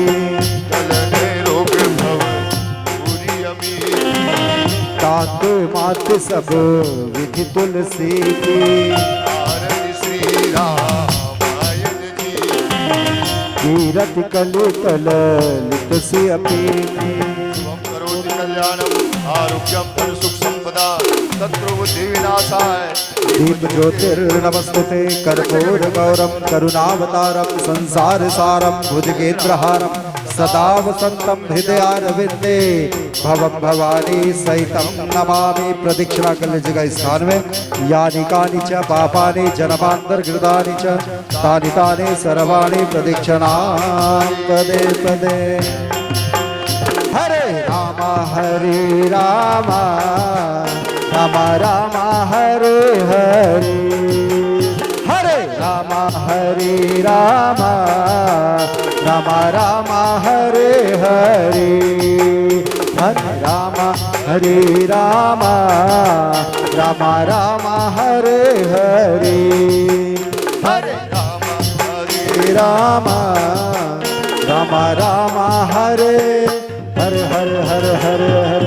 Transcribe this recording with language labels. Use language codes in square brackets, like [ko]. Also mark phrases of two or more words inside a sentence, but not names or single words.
[hi] गलने रोग भव पूरी अमीरी, तात मात सब विधि तुलसी की, आरती श्री रामायण जी, कीरति कलित ललित से अपी की, [sa] शुभम करोति कल्याणम आरोग्यम धन सुख संपदा शत्रु बुद्धि विनाशाय, दीप ज्योतिर्नमस्तुते कर्पूर गौरम करुणावतारम संसार सारम भुजगेन्द्रहारम सदा वसंतम हृदयारविंदे भवम भवानी सहितम नमामि। [hi] प्रदक्षिणा कर लीजिएगा इस स्थान में। [sa] यानि कानि च पापानि जन्मांतर्कृतानि च तानि तानि सर्वाणि प्रदक्षिणा पदे पदे। हरे रामा रामा रामा हरे हरे, हरे रामा रामा रामा हरे हरे, हरे रामा रामा रामा हरे हरे, हरे रामा रामा हरे हरे हरे हरे हरे हरे।